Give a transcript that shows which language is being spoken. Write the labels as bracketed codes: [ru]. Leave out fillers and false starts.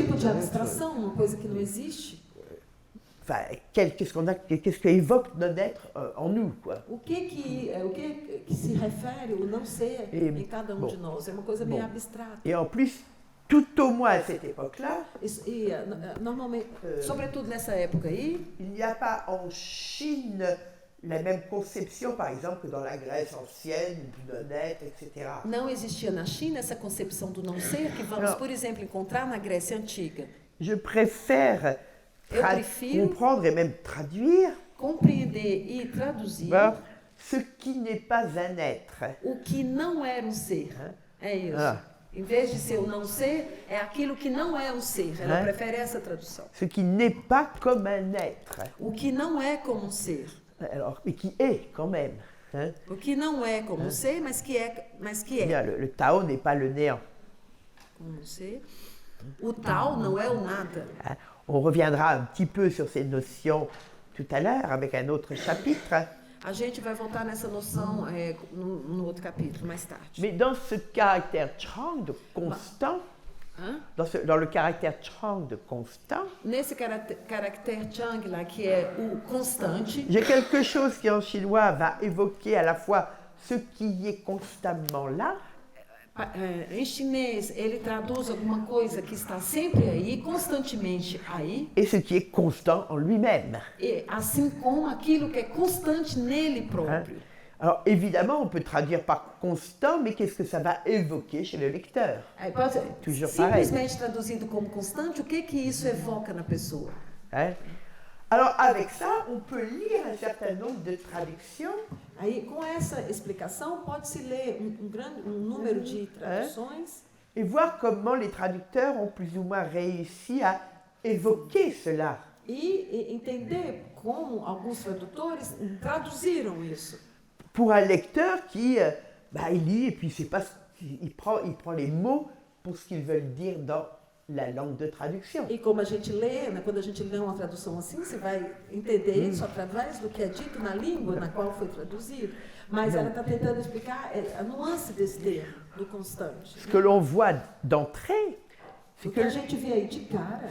[pt] tipo de abstração, uma coisa que não existe. [fr] Enfin, qu'est-ce que évoque non-être en nous, quoi? [pt] O que se refere o não ser em cada um de nós? É uma coisa meio abstrata. [fr] Et en plus, tout au moins à cette époque-là, [pt] Normalmente, sobretudo nessa época aí, [fr] il n'y a pas en Chine la même conception, par exemple, que dans la Grèce ancienne, du non-être, etc. [pt] não existia na China essa concepção do não ser que vamos, por exemplo, encontrar na Grécia Antiga. [fr] Je préfère [pt] Eu prefiro [fr] comprendre et même traduire [pt] compreender e traduzir [fr] ce qui n'est pas un être. [pt] o que não era um ser. É isso. Ah. Em vez de ser o não ser, é aquilo que não é um ser. Ela Hein? prefere essa tradução. [fr] Ce qui n'est pas comme un être, [pt] O que não é como um ser. [fr] alors, mais qui est quand même. Hein. [pt] O que não é como um ser, mas que é. [fr] Bien, le Tao n'est pas le néant. [pt] Como um ser. O tal não é o nada. Hein. [fr] On reviendra un petit peu sur ces notions tout à l'heure avec un autre chapitre. [pt] A gente vai voltar nessa noção no outro capítulo, mais tarde. [fr] Mais dans ce caractère Chang de constant, Hã? dans le caractère Chang de constant, [pt] Nesse caractere Chang lá, que é o constante, [fr] j'ai quelque chose qui en chinois va évoquer à la fois ce qui est constamment là, [pt] em chinês ele traduz alguma coisa que está sempre aí, constantemente aí, [fr] et ce qui est constant en lui-même. [pt] e assim como aquilo que é constante nele Hein. próprio. [fr] Alors évidemment, on peut traduire par constant, mais qu'est-ce que ça va évoquer chez le lecteur? [pt] Aí pode ser [fr] Toujours [pt] simplesmente traduzido como constante, o que isso evoca na pessoa? Hein? [fr] Alors avec ça, on peut lire un certain nombre de traductions [pt] Aí, com essa explicação, pode-se ler um número de traduções [fr] et voir comment les traducteurs ont plus ou moins réussi à évoquer cela. [pt] e entender como alguns tradutores traduziram isso. [fr] Pour un lecteur qui il lit et puis c'est pas, il prend les mots pour ce qu'ils veulent dire dans la langue de traduction. [pt] E como a gente lê, né, quando a gente lê uma tradução assim, você vai entender isso através do que é dito na língua na qual foi traduzido. Mas ela está tentando explicar a nuance desse termo, do constante. [fr] Ce que l'on voit d'entrée, [pt] O que a gente vê aí de cara